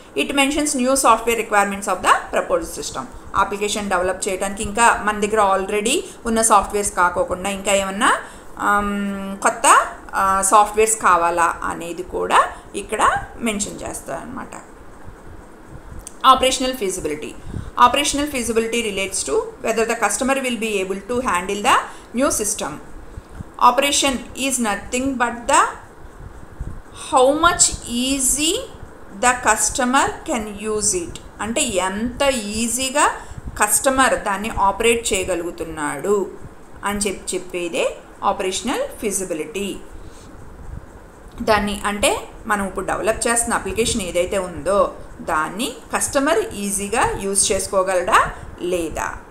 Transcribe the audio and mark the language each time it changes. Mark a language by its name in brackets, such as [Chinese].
[English] It mentions new software requirements of the proposed system. [Telugu] Application develop చేయడానికి ఇంకా మన దగ్గర ఆల్రెడీ ఉన్న సాఫ్ట్వేర్స్ కాకోకుండా ఇంకా ఏమన్నా కొత్త సాఫ్ట్వేర్స్ కావాలా అనేది కూడా ఇక్కడ మెన్షన్ చేస్తారు అన్నమాట. [English] Operational feasibility. Operational feasibility relates to whether the customer will be able to handle the new system. Operation is nothing but the how much easy the customer can use it. [Telugu] అంటే ఎంత ఈజీగా customer దాన్ని operate చేయగలుగుతున్నాడు అని చెప్పేదే operational feasibility. దాన్ని అంటే మనం ఇప్పుడు డెవలప్ చేస్తున్న అప్లికేషన్ ఏదైతే ఉందో దాన్ని కస్టమర్ ఈజీగా యూజ్ చేసుకోగలడా లేదా.